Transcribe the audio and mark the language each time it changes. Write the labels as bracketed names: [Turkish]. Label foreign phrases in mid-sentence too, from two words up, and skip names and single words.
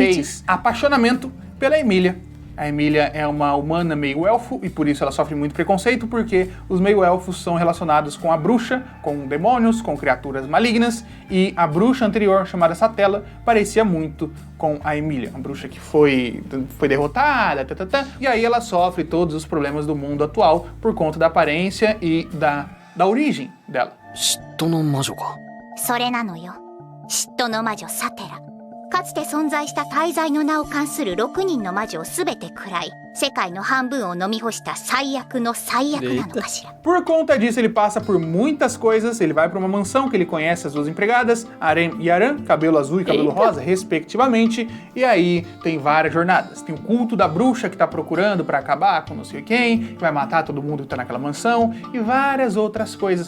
[Portuguese] fez apaixonamento pela Emília. A Emília é uma humana meio elfo e por isso ela sofre muito preconceito, porque os meio elfos são relacionados com a bruxa, com demônios, com criaturas malignas, e a bruxa anterior, chamada Satela, parecia muito com a Emília, uma bruxa que foi derrotada, e aí ela sofre todos os problemas do mundo atual por conta da aparência e da origem dela. [Japanese] 嫉妬の魔女か。それなのよ。嫉妬の魔女サテラ。 かつて存在した大罪の名を冠する6人の魔女を全て食らい、世界の半分を飲み干した最悪の最悪なのかしら。 [Portuguese] Por conta disso, ele passa por muitas coisas. Ele vai para uma mansão que ele conhece as duas empregadas, Arém e Aran, cabelo azul e cabelo rosa, respectivamente. E aí tem várias jornadas. Tem o culto da bruxa que tá procurando para acabar com não sei quem, que vai matar todo mundo que tá naquela mansão, e várias outras coisas.